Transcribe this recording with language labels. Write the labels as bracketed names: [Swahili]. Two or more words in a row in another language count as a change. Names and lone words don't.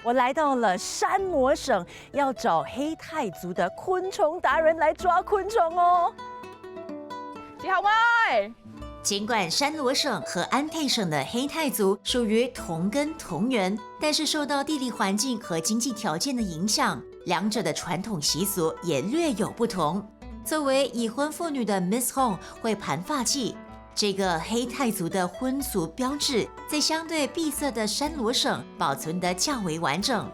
[Chinese] 我来到了山罗省，要找黑泰族的昆虫达人来抓昆虫哦。 [Vietnamese] chị Hồng ơi， [Chinese] 尽管山罗省和安泰省的黑泰族属于同根同源，但是受到地理环境和经济条件的影响，两者的传统习俗也略有不同。作为已婚妇女的 Miss Hong 会盘发髻，这个黑泰族的婚俗标志在相对闭塞的山罗省保存得较为完整。